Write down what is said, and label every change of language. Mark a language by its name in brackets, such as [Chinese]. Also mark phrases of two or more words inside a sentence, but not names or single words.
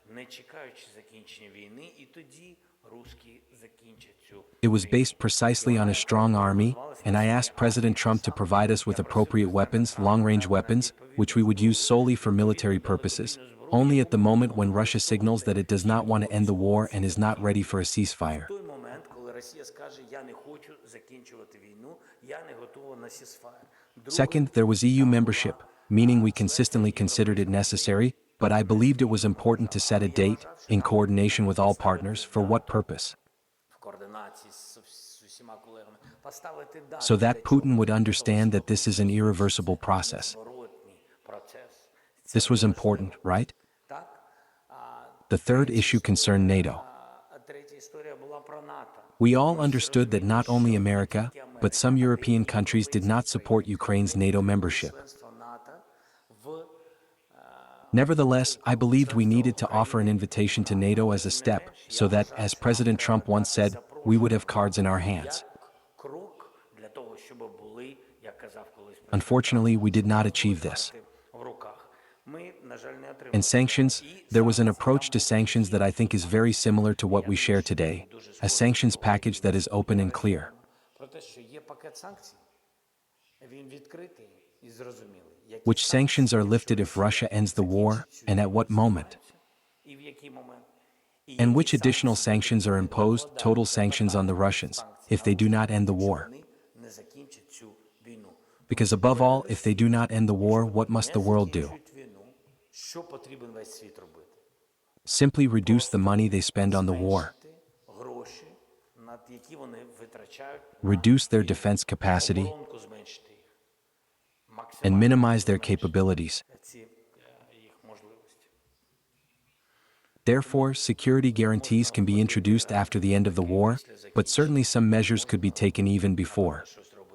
[English] It was based precisely on a strong army, and I asked President Trump to provide us with appropriate weapons, long-range weapons, which we would use solely for military purposes, only at the moment when Russia signals that it does not want to end the war and is not ready for a ceasefire. [Ukrainian] той момент, коли Росія скаже, я не хочу закінчувати війну, я не готова на ceasefire. [English] Second, there was EU membership, meaning we consistently considered it necessary, but I believed it was important to set a date, in coordination with all partners, for what purpose? [Ukrainian] В координації з усіма колегами поставити дату, [English] So that Putin would understand that this is an irreversible process. [Ukrainian] зворотній процес. [English] This was important, right? [Ukrainian] Так? [English] The third issue concerned NATO. [Ukrainian] А третя історія була про НАТО. [English] We all understood that not only America, but some European countries did not support Ukraine's NATO membership. [Ukrainian] Членство НАТО в [English] Nevertheless, I believed we needed to offer an invitation to NATO as a step, so that, as President Trump once said, we would have cards in our hands. [Ukrainian] крок для того, щоб були, як казав колись [English] Unfortunately, we did not achieve this. [Ukrainian] в руках. Ми, на жаль, не отримали. [English] In sanctions, there was an approach to sanctions that I think is very similar to what we share today, a sanctions package that is open and clear. [Ukrainian] Про те, що є пакет санкцій, він відкритий і зрозумілий. Які [English] Which sanctions are lifted if Russia ends the war, and at what moment? [Ukrainian] і в який момент. І [English] And [Ukrainian] які [English] which additional [Ukrainian] санкції [English] sanctions are imposed, total sanctions on the Russians, if they do not end the war? [Ukrainian] вони не закінчать цю війну. [English] Because above all, if they do not end the war, what must the world do? [Ukrainian] Закінчують війну. Що потрібен весь світ робити? [English] Simply reduce the money they spend on the war, [Ukrainian] Зменшити гроші, на які вони витрачають, [English] reduce their defense capacity, [Ukrainian] оборонку зменшити їх. [English] and [Ukrainian] Максимально [English] minimize their capabilities. [Ukrainian] ці їх можливості. [English] Therefore, security guarantees can be introduced after the end of the war, but certainly some measures could be taken even before. [Ukrainian] Щось